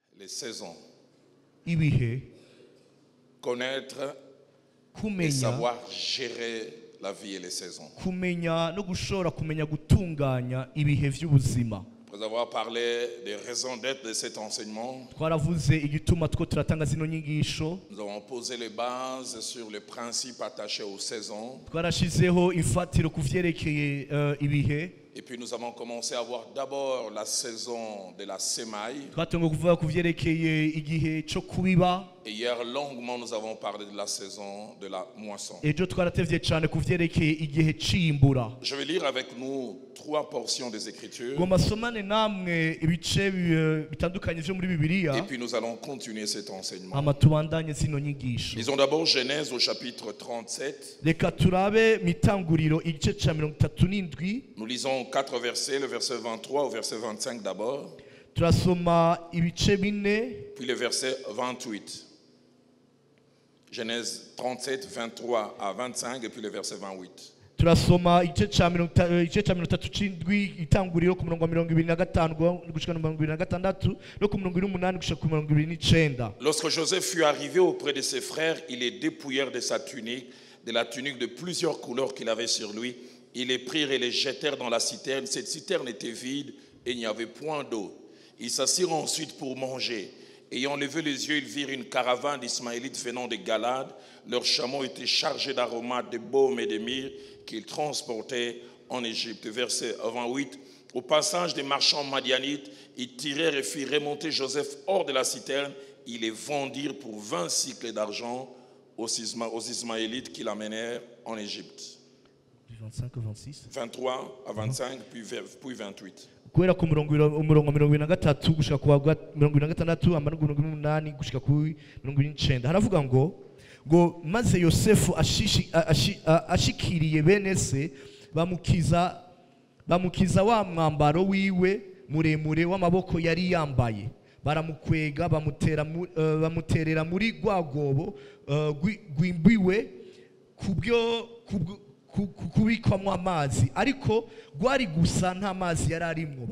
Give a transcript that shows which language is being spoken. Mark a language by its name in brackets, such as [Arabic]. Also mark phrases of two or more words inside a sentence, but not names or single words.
[French] les saisons. [Rundi] ibihe [French] Connaître et [Rundi] kumenya [French] savoir gérer la vie et les saisons. [Rundi] kumenya no gushobora kumenya gutunganya ibihe vy'ubuzima. [French] Après avoir parlé des raisons d'être de cet enseignement, [Rundi] Twaravuze igituma two turatanga zino nyigisho, [French] nous avons posé les bases sur les principes attachés aux saisons. [Rundi] twarashizeho imfatiro ku vyerekeye ibihe. [French] Et puis nous avons commencé à voir d'abord la saison de la semaille. [Rundi] Twatangiye kuvuga ku vyerekeye igihe co kubiba. [French] Et hier longuement nous avons parlé de la saison de la moisson. [Rundi] Ejo twaratevye cane ku vyerekeye igihe c'imbura. [French] Je vais lire avec nous 3 portions des Écritures. [Rundi] Ngomba somane namwe ibice bitandukanye vyo muri Bibiliya, [French] Et puis nous allons continuer cet enseignement. [Rundi] hama tubandanye zino nyigisho. [French] Lisons d'abord Genèse au chapitre 37. [Rundi] Reka turabe mitanguriro igice ca 37. [French] Nous lisons 4 versets, le verset 23 au verset 25 d'abord, [Rundi] Turasoma ibice bine, [French] puis le verset 28. Genèse 37, 23 à 25, et puis le verset 28. [Rundi] turasoma igice ca 37 itanguriro ku murongo wa 25 gushika ku 26 no ku 28 gushika ku 29. [French] Lorsque Joseph fut arrivé auprès de ses frères, ils les dépouillèrent de sa tunique, de la tunique de plusieurs couleurs qu'il avait sur lui. Ils les prirent et les jetèrent dans la citerne. Cette citerne était vide et il n'y avait point d'eau. Ils s'assirent ensuite pour manger. Ayant levé les yeux, ils virent une caravane d'Ismaélites venant de Galade. Leurs chameaux étaient chargés d'aromates, de baume et de myrrhe qu'ils transportaient en Égypte. Verset 28. Au passage des marchands madianites, ils tirèrent et firent remonter Joseph hors de la citerne. Ils les vendirent pour 20 cycles d'argent aux Ismaélites qui l'amenèrent en Égypte. 25 26 23 à 25, puis 28. [Rundi] Guhera ku murongo wa 23 gushika ku wa 26 amara 28 gushika ku 29 haravuga ngo maze Yosefu ashikiriye bene se bamukiza wa mwambaro wiwe muremure w'amaboko yari yambaye, baramukwega bamuterera muri rwagobo gwimbiwe kubyo kubikwamo amazi, ariko gwari gusa nta mazi yari arimwo.